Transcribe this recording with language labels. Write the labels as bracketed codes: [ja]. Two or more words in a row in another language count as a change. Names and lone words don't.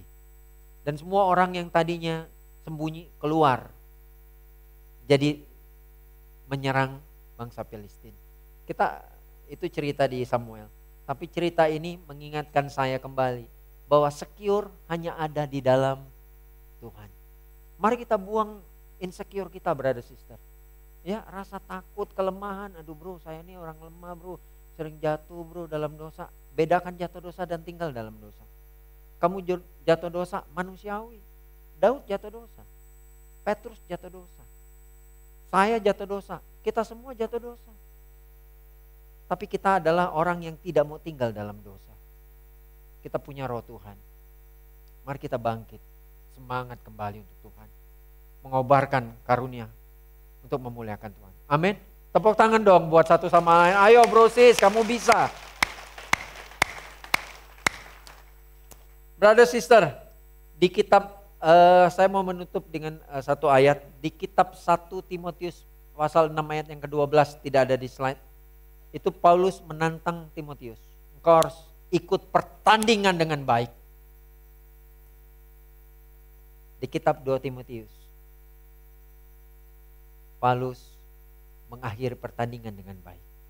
[id] Dan semua orang yang tadinya sembunyi keluar, jadi menyerang bangsa Filistin. Kita itu cerita di Samuel, tapi cerita ini mengingatkan saya kembali bahwa secure hanya ada di dalam Tuhan. Mari kita buang insecure kita, [en] brother sister. [id] Ya, rasa takut, kelemahan. Aduh bro, saya ini orang lemah bro, sering jatuh bro dalam dosa. Bedakan jatuh dosa dan tinggal dalam dosa. Kamu jatuh dosa manusiawi. Daud jatuh dosa. Petrus jatuh dosa. Saya jatuh dosa. Kita semua jatuh dosa. Tapi kita adalah orang yang tidak mau tinggal dalam dosa. Kita punya roh Tuhan. Mari kita bangkit. Semangat kembali untuk Tuhan. Mengobarkan karunia untuk memuliakan Tuhan. Amin. Tepuk tangan dong buat satu sama lain. Ayo [en] bro sis, [id] kamu bisa. [en] Brother sister, [id] di kitab saya mau menutup dengan satu ayat. Di kitab 1 Timotius pasal 6 ayat yang ke-12, tidak ada di slide. Itu Paulus menantang Timotius. Engkau harus ikut pertandingan dengan baik. Di kitab 2 Timotius, Paulus mengakhiri pertandingan dengan baik.